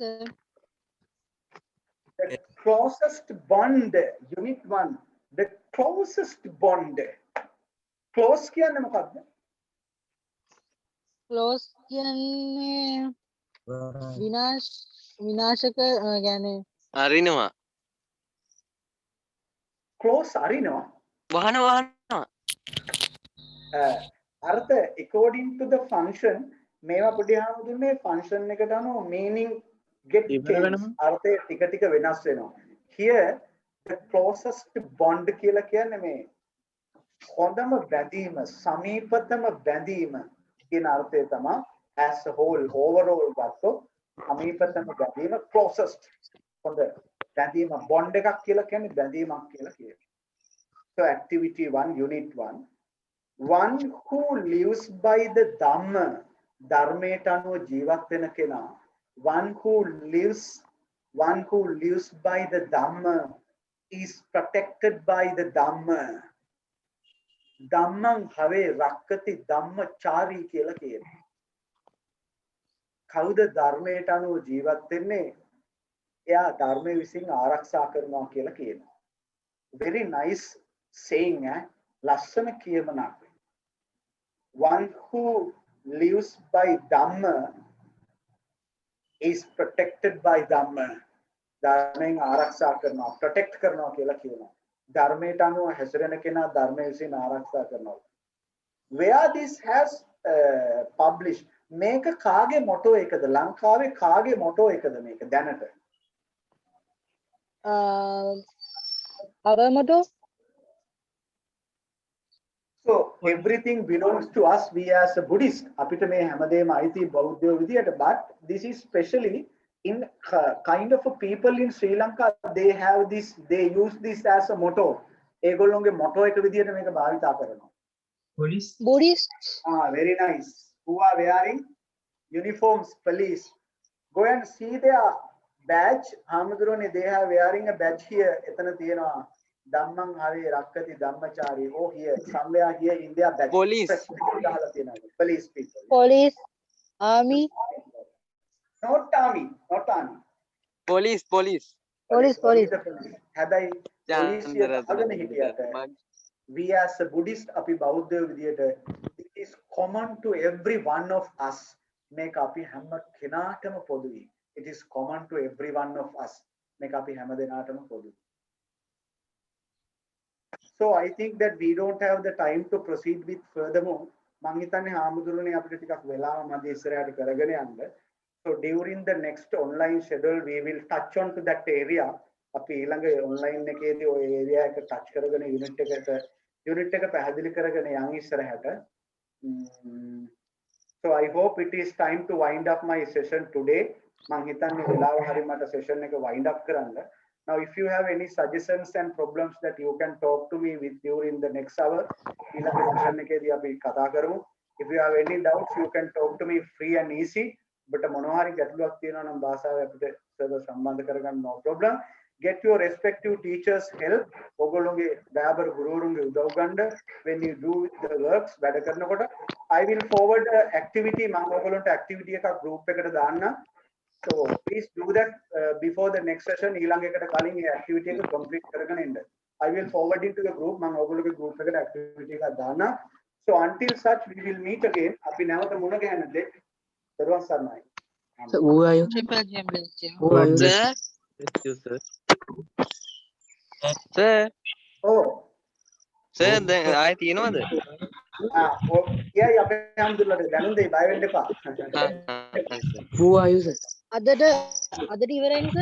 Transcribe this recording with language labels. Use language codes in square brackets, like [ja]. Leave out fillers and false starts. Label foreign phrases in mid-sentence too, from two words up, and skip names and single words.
[en] Okay, sir. closest bond, unit 1, the closest bond. [si] Close කියන්නේ මොකක්ද? close කියන්නේ විනාශක කියන්නේ අරිනවා close අරිනවා. වහනවා අර්ථ [en] according to the function [si] මේවා පොඩි හාමුදුරනේ function එකට අනුව [en] meaning get changed. [si] අර්ථය ටික ටික වෙනස් වෙනවා. [en] Here the closest bond [si] කියලා කියන්නේ මේ හොඳම බැඳීම, සමීපතම බැඳීම කියන අර්ථය තමයි [en] as a whole overall [si] ගත්තොත් සමීපතම බැඳීම closest හොඳ බැඳීම bond එකක් කියලා කියන්නේ බැඳීමක් කියලා කියනවා. [en] So activity 1 unit 1, one who lives by the dhamma, [si] ධර්මයට අනුව ජීවත් වෙන කෙනා, [en] one who lives by the dhamma is protected by the dhamma. [pi] ධම්මං භවේ රක්කති ධම්මචාරී [si] කියලා කියනවා. කවුද ධර්මයට අනුව ජීවත් වෙන්නේ? එයා ධර්මයේ විසින් ආරක්ෂා කරනවා කියලා කියනවා. [en] Very nice saying, [si] ලස්සන කියමනක්. [en] One who lives by dhamma is protected by dhamma. [si] ධර්මයෙන් ආරක්ෂා කරනවා, protect කරනවා කියලා කියනවා. ධර්මයට අනුව හැසිරෙන කෙනා ධර්මයේ විසින් ආරක්ෂා කරනවා. [en] Where this has published, [si] මේක කාගේ මොටෝ එකද? ලංකාවේ කාගේ මොටෝ එකද මේක දැනට? [en] our motto. So everything belongs to us, we as a Buddhist. [si] අපිට මේ හැමදේම අයිති බෞද්ධයෝ විදියට, [en] but this is specially in kind of a people in Sri Lanka, they have this, they use this as a motto. [si] ඒගොල්ලෝගේ motto එක විදියට මේක භාවිතා කරනවා. [en] Buddhist. Very nice. Who are wearing uniforms, police. Go and see their badge. Hamadurone, they are wearing a badge here. එතන තියෙනවා ධම්මං හවේ රක්කති ධම්මචාරී. Oh, here somewhere here in their badge. Police. Police people. Police. Army. Not army. [si] පොලිස් [en] Police. [si] හැබැයි police අගන හිටියට [en] we as a Buddhist [si] අපි බෞද්ධයෝ විදියට [en] it is common to every one of us. [si] මේක අපි හැම කෙනාටම පොදුයි. [en] It is common to every one of us. [si] මේක අපි හැම දෙනාටම පොදුයි. [en] So I think that we don't have the time to proceed with furthermore. [si] මං හිතන්නේ හාමුදුරනේ අපිට ටිකක් වෙලාව මැද ඉස්සරහට කරගෙන යන්න. [en] So during the next online schedule we will touch on to that area. [si] අපි ඊළඟ online එකේදී ওই area එක touch කරගෙන unit එක පැහැදිලි කරගෙන යන් ඉස්සරහට. [en] So I hope it is time to wind up my session today. [si] මං හිතන්නේ වෙලාව හරි මට session එක [en] wind up [si] කරන්න. [en] Now if you have any suggestions and problems that you can talk to me with during the next hour, [si] ඊළඟ session එකේදී අපි කතා කරමු. [en] If you have any doubts you can talk to me free and easy. [si] But මොනවා හරි ගැටලුවක් තියෙනවා නම් භාෂාව අපිට සර්වර් සම්බන්ධ කරගන්න [en] no problem. Get your respective teachers help. [si] ඔයගොල්ලෝගේ දයාබර ගුරුවරුන්ගේ උදව් ගන්න [en] when you do the works [si] වැඩ කරනකොට. [en] I will forward activity [si] මම ඔයගොල්ලන්ට activity එකක් group එකට දාන්න. [en] So please do that before the next session. [si] ඊළඟ එකට කලින් මේ activity එක complete කරගෙන ඉන්න. [en] I will forward it to the group. [si] මම ඔයගොල්ලෝගේ group එකට activity එකක් දාන්න. [en] So until such we will meet again. [si] අපි නැවත මුණ ගැහෙන්නේ. [en] Sir, So who are you? Triple J bless you. Who are you? [si] සර් [en] Oh. [si] සර් දැන් ආයෙ තියෙනවද? Yeah, අපේ හාමුදුරනේ දැනුම් දෙයි බය වෙන්න එපා. [en] Who are you, sir? [si] අදට ඉවරයිනේ sir.